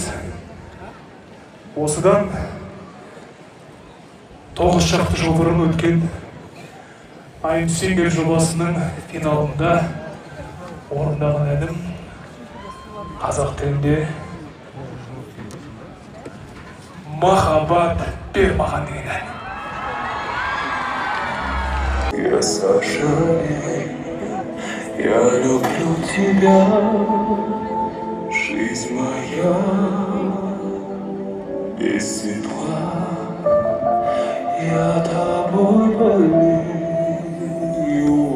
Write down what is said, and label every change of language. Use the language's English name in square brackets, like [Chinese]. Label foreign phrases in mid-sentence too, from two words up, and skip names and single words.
[Kazakh] Осыдан 9 шақты жыл бұрын өткен Айым Сүйген жобасының финалында орындаған әнім қазақ тілінде «Махаббат бер маған» деген ән. [Russian] Я Саша, я люблю тебя, жизнь моя без светла, я тобой болею,